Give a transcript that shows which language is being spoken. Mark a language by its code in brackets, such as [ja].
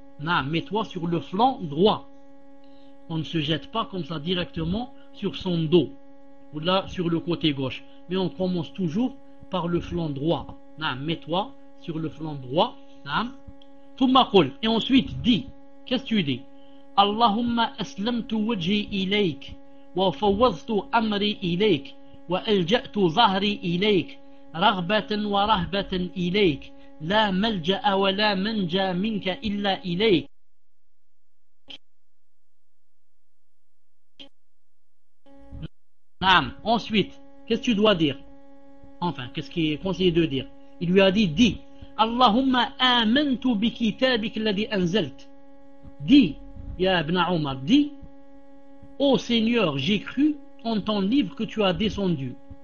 [fr] Non, mets-toi sur le flanc droit. On ne se jette pas comme ça directement sur son dos ou là sur le côté gauche, mais on commence toujours par le flanc droit. Non, mets-toi sur le flanc droit. Non. [ar] Thumma qul. [fr] Et ensuite, dis, qu'est-ce que tu dis? [ar] Allahumma aslamtu wajhi ilayk. وفوضت أمري إليك وألجأت ظهري إليك رغبة ورهبة إليك لا ملجأ ولا منجا منك إلا إليك نعم. [fr] Ensuite, qu'est-ce que tu dois dire? Enfin, qu'est-ce qui est conseillé de dire? Il lui a dit, dis, [ar] اللهم آمنت بكتابك الذي أنزلت. [fr] Dis, [ar] يا ابن عمر, [fr] dis, ô oh Seigneur, j'ai cru en ton livre que tu as descendu.